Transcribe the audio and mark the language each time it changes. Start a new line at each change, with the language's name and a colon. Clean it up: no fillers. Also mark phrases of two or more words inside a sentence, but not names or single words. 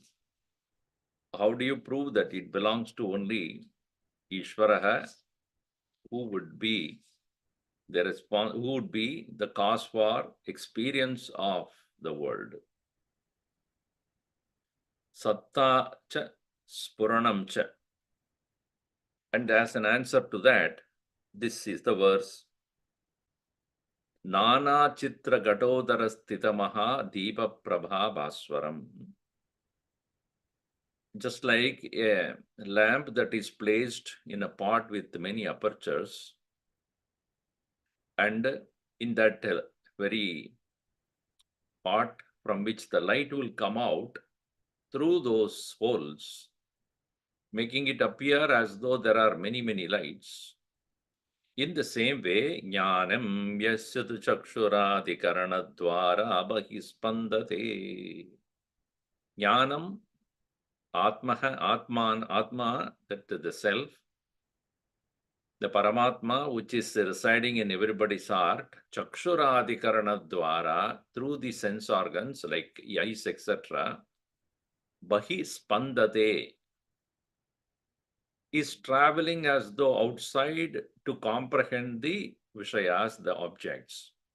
English: How do you prove that it belongs to only Ishvaraha, who would be who would be the cause for experience of the world?
Sanskrit: सत्ता च स्फुरणं च.
English: And as an answer to that, this is the verse.
Sanskrit: नाना छिद्र घटोदर स्थितमहा दीप प्रभा भास्वरम्.
English: Just like a lamp that is placed in a pot with many apertures, and in that very pot from which the light will come out through those holes, making it appear as though there are many, many lights. In the same way,
Sanskrit: ज्ञानं यस्य तु चक्षुरादिकरण-द्वारा बहिस्पन्दते. ज्ञानम्, आत्मा,
English: that the self, the Paramatma, which is residing in everybody's heart, Chakshuradikarana-dvara, through the sense organs like eyes, etc., bahispandate, is traveling as though outside to comprehend the Vishayas, the objects.